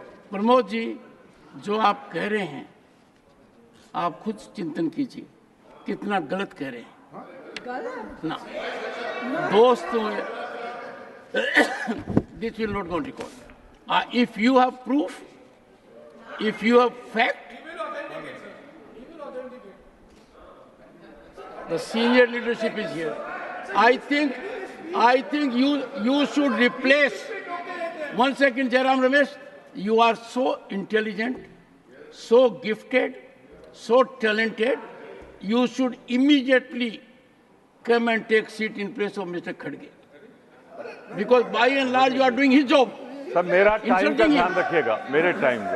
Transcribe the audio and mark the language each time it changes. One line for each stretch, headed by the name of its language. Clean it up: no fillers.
Hindi: प्रमोद जी, जो आप कह रहे हैं, आप खुद चिंतन कीजिए कितना गलत कह रहे हैं ना।
English: दोस्तों, this will not go on record. If you have proof, if you have fact, the senior leadership is here. I think you should replace. One second, Jairam Ramesh. You are so intelligent, so gifted, so talented. You should immediately come and take seat in place of Mr. Khadge, because by and large you are doing his job.
Hindi: Sir, मेरा time का ध्यान रखिएगा, मेरे time का।